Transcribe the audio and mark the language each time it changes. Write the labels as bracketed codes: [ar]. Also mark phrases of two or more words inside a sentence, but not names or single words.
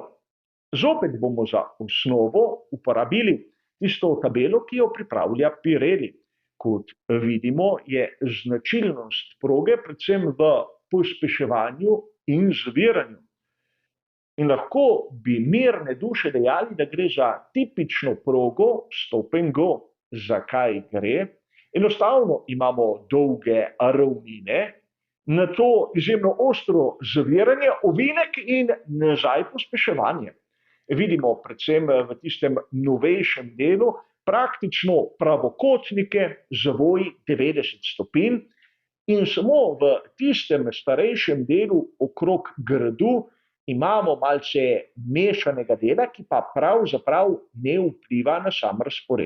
[sl] Zopet bomo za osnovo uporabili tisto tabelo, ki jo pripravlja Pirelli. Kot vidimo, je značilnost proge predvsem v pospeševanju in zaviranju. In lahko bi mirne duše dejali, da gre za tipično progo [en] stop and go. [sl] Zakaj gre? Enostavno imamo dolge ravnine, nato izjemno ostro zaviranje, ovinek in nazaj pospeševanje. Vidimo predvsem v tistem novejšem delu praktično pravokotnike z zavoji 90 stopinj in samo v tistem starejšem delu okrog gradu imamo malce mešanega dela, ki pa pravzaprav ne vpliva na sam razpored.